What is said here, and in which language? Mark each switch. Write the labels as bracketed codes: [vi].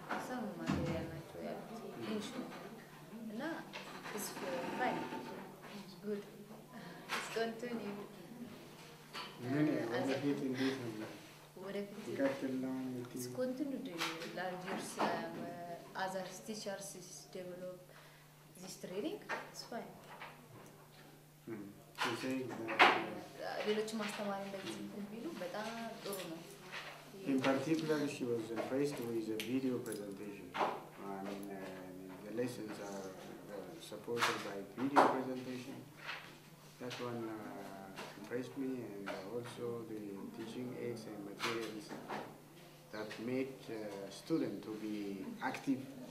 [en] some material actually issue no it's fine it's good it's continued [am] ምን ወደፊት እንዴት ነው ወደፊት ይቀጥል ነው [en] it's continued large years other teachers is develop this training it's fine You say [am] ሌሎች ማስተማር እንደዚህ ቢሉ በጣም ጥሩ ነው [en] in particular she was impressed with the video presentation. I mean the lessons are supported by video presentation. That one impressed me, and also the teaching aids and materials that make students to be active.